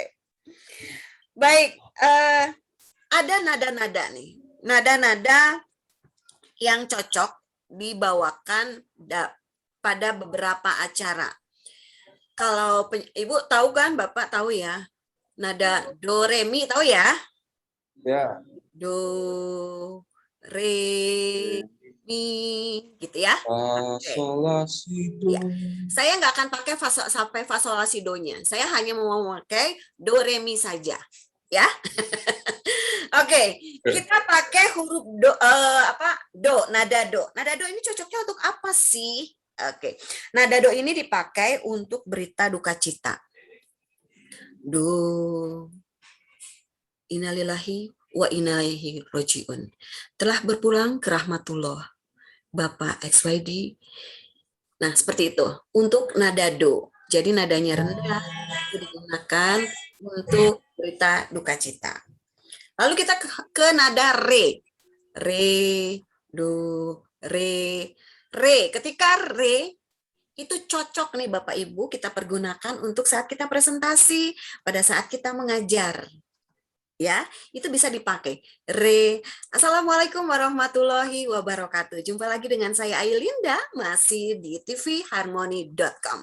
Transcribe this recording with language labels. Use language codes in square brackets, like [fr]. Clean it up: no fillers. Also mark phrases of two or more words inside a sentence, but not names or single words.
[id] Baik, ada nada-nada nih, nada-nada yang cocok dibawakan pada beberapa acara. Kalau Ibu tahu kan, Bapak tahu ya, nada do re mi tahu ya? Ya. Do, re, mi, gitu ya. Sol, la, si, do. Ya. Saya nggak akan pakai sampai fa sol la si do-nya. Saya hanya mau memakai do, re, mi saja, ya. Oke, kita pakai huruf do, do, nada do. Nada do ini cocoknya untuk apa sih? Oke, nada do ini dipakai untuk berita duka cita. [ar] Do, إنا لله وإنا إليه راجعون. [id] Telah berpulang ke rahmatullah Bapak XYD. Nah, seperti itu. Untuk nada do. Jadi nadanya rendah, itu digunakan untuk berita duka cita. Lalu kita ke nada re. Re, do, re, re. Ketika re, itu cocok nih Bapak Ibu kita pergunakan untuk saat kita presentasi, pada saat kita mengajar. Ya, itu bisa dipakai. Re. [ar] السلام عليكم ورحمة الله وبركاته. [id] Jumpa lagi dengan saya Ailinda, masih di tvharmony.com.